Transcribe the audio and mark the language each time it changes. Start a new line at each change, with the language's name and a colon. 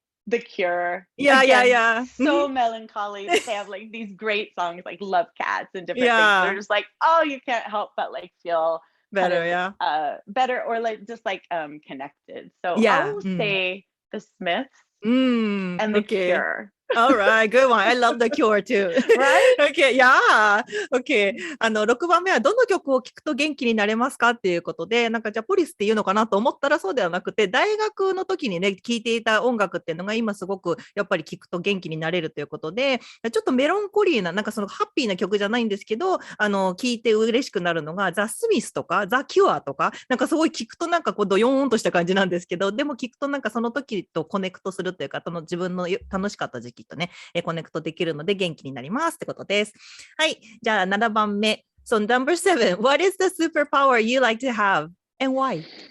English: The Cure, so melancholy, but they have like these great songs like Love Cats and different things. They're just like, oh, you can't help but like feel better, better or like just like connected. So I will say the Smiths and the Cure. All right, good one. I love the Cure too. Right? Okay, okay.
Japanese: 6番目はどの曲を聴くと元気になれますかっていうことで、なんかじゃあポリスっていうのかなと思ったらそうではなくて、大学の時にね、聴いていた音楽っていうのが今すごくやっぱり聴くと元気になれるということで、ちょっとメロンコリーな、なんかそのハッピーな曲じゃないんですけど、聴いて嬉しくなるのがザ・スミスとかザ・キュアとか、なんかすごい聴くとなんかこうドヨーンとした感じなんですけど、でも聴くとなんかその時とコネクトするというか、自分の楽しかった時期とね、コネクトできるので元気になりますってことです。はい。じゃあ7番目。
English: So number 7. What is the superpower you like to have and why?